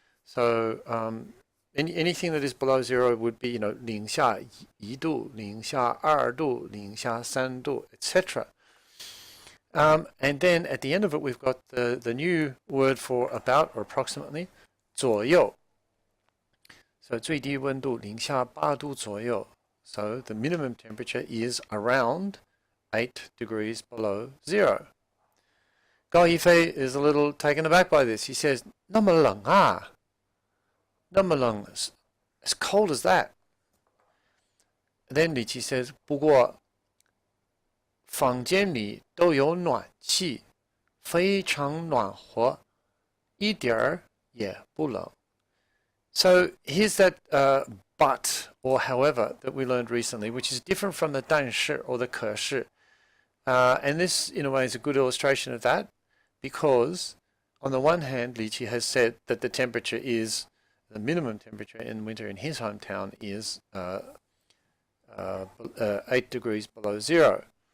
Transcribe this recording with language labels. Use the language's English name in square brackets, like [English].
[English] So anything that is below 0 would be, [Chinese] 零下1度, 零下2度, 零下3度, [English] etc. And then at the end of it, we've got the new word for about or approximately, 左右. [Chinese] So 最低温度零下8度左右. [English] So the minimum temperature is around 8 degrees below 0. Gao Yifei is a little taken aback by this. He says, [Chinese] 那么冷啊? 那么冷, [English] as cold as that. Then Li Qi says, [Chinese] 不过房间里都有暖气, 非常暖和, 一点儿也不冷. [English] So here's that but or however that we learned recently, which is different from the 但是 or the 可是. And this, in a way, is a good illustration of that, because on the one hand, Li Qi has said that the temperature is, the minimum temperature in winter in his hometown is 8 degrees below 0.